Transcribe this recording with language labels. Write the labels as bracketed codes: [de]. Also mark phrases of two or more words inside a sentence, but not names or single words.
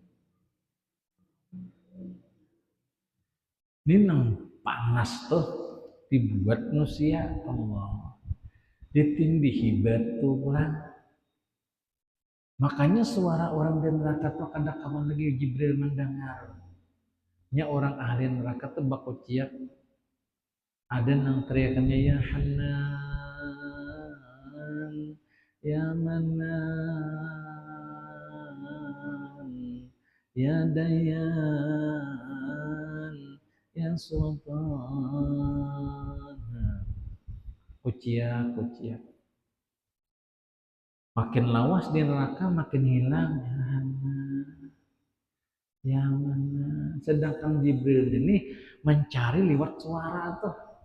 [bjn] Ini nang panas tuh dibuat manusia Allah, ditindihi batu pulang. Makanya suara orang di neraka tuh kada kawan lagi Jibril mendengar. Nya orang ahli neraka tuh bakuciak, ada nang teriakannya [ar] يا حنان، يا منان، يا ديان، يا سلطان. [bjn] Kuciak. Makin lawas di neraka makin hilang. Ya mana? Sedangkan Jibril ini mencari lewat suara tuh.